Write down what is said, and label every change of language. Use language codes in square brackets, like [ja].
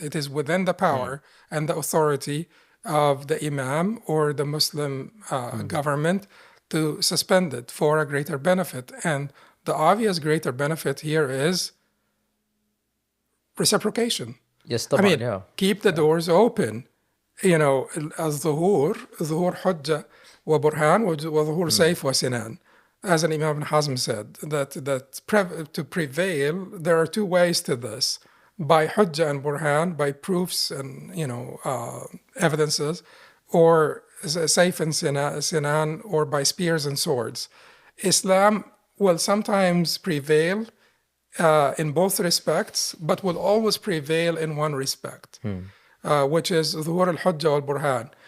[en] It is within the power and the authority of the Imam or the Muslim government to suspend it for a greater benefit. And the obvious greater benefit here is reciprocation. Yes, I mean, yeah. keep the doors open. You know, [ar] ظهور حجة وبرهان وظهور سيف وسنان. [en] As an Imam Ibn Hazm said, to prevail, there are two ways to this. By hujjah and burhan, by proofs and, evidences, or sayf and sinan, or by spears and swords. Islam will sometimes prevail in both respects, but will always prevail in one respect, which is [ar] ظهور الحجة والبرهان.